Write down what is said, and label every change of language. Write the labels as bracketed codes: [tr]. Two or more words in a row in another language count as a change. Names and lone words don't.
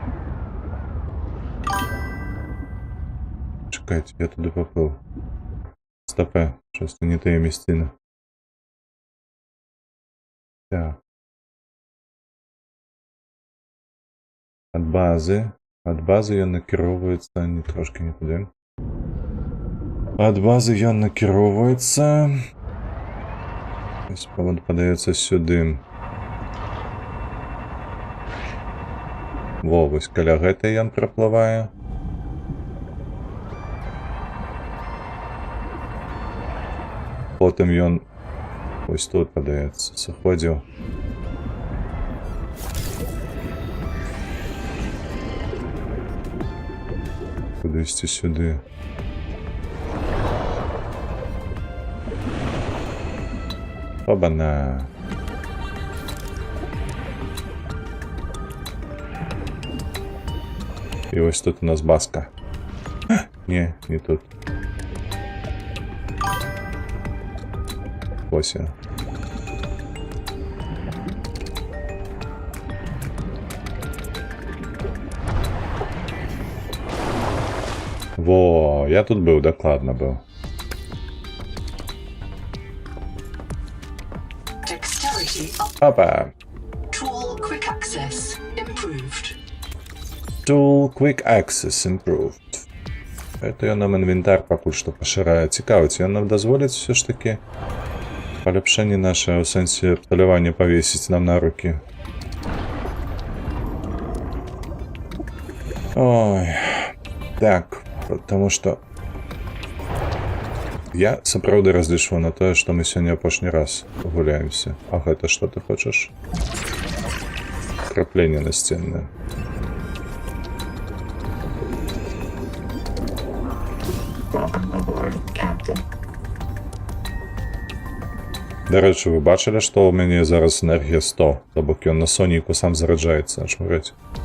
[uk] Чекайте, я туди поплив. Стопе, щось не тієї місцини. [be] Так. От бази ён накіроўваецца, [uk] не трошки не туди. [be] От бази ён накіроўваецца. [uk] Ось подається сюди. [be] Во, вось каля гэтай ён праплывае. Потым ён ось тут падаецца, сыходзіў. Кудысьці сюды. Оба-на. [uk] І ось тут у нас баска. Не, не тут. Ось я. [be] Во, я тут быў, дакладна быў. Опа! [en] Tool quick access improved. Tool Quick Access Improved. [be] Это ён нам інвентар пакуль што пашырае. Цікавіць, ён нам дазволіць [uk] все ж таки [be] паляпшэнне наше ў сэнсе палявання павесіць нам на рукі. Ой. Так, [ru] потому что [be] я сапраўды разлічваю на тое, што мы сёння апошні раз гуляемся. А гэта што ты хочаш? Крапленне насценнае. Дарэчы, вы бачылі, што ў мяне зараз энергія 100, то бок ён на сонейку сам зараджаецца, чмырыць.